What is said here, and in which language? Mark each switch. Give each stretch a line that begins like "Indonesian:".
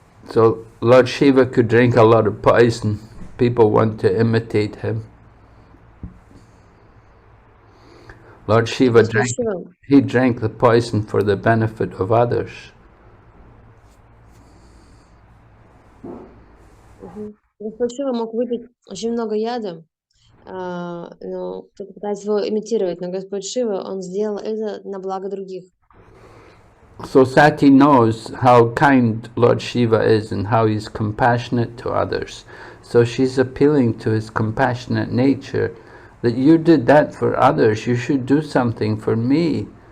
English: So Lord Shiva could drink a lot of poison. People want to imitate him. Lord Shiva he drank the poison for the benefit of others.
Russian: Господь Шива мог выпить очень много яда, но кто-то пытается его имитировать, но Господь Шива, он сделал это на благо других.
English: So Sati knows how kind Lord Shiva is and how he's compassionate to others. So she's appealing to his compassionate nature, that you did that for others, you should do something for me.